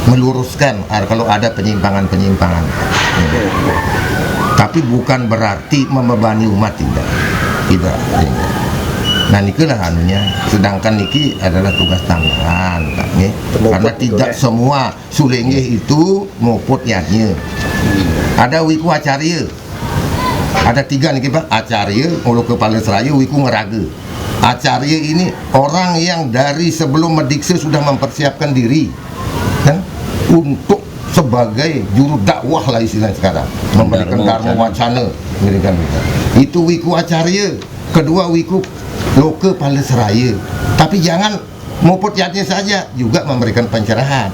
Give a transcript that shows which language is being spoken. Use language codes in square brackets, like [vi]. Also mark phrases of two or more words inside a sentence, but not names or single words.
[id] Meluruskan kalau ada penyimpangan-penyimpangan. Tapi bukan berarti membebani umat, tidak. Nah, nikulah anunya. Sedangkan niki adalah tugas tambahan, Pak. Karena tidak semua Sulinggih itu muput yadnya. Ada wiku acarya. Ada 3 niki, Pak. Acarya, ulu kepala seraya, wiku ngeraga. Acarya ini orang yang dari sebelum mendikse sudah mempersiapkan diri, kan, untuk sebagai juru dakwah lah istilahnya sekarang, memberikan dharma wacana, itu wiku acarya. Kedua wiku loke paleseraya. Tapi jangan muput yadnya saja, juga memberikan pencerahan.